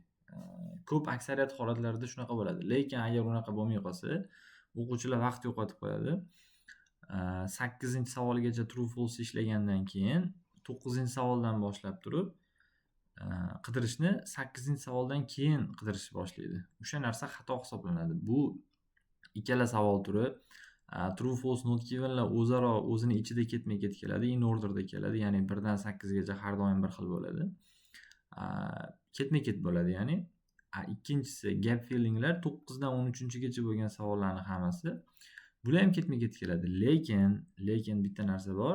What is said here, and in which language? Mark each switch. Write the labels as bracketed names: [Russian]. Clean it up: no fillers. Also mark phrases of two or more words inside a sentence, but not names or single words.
[Uzbek] Ko'p aksariyat holatlarda shunaqa bo'ladi. Lekin agar unaqa bo'lmay qolsa, o'quvchilar vaqt yo'qotib qo'yadi. 8-savolgacha [English] true false [Uzbek] ishlagandan keyin 9-savoldan boshlab turib qidirishni 8-savoldan keyin qidirishni boshlaydi. O'sha narsa xato hisoblanadi. Bu ikkala savol turi [English] true false not givenlar [Uzbek] o'zaro o'zini ichida ketma-ket keladi, [English] in orderda [Uzbek] keladi, ya'ni 1 dan 8 gacha har doim bir xil bo'ladi. Ketma-ket bo'ladi, ya'ni ikkinchisi [English] gap fillinglar [Uzbek] 9 dan 13gacha bo'lgan savollarning hammasi bular ham ketma-ket keladi. Lekin bitta narsa bor.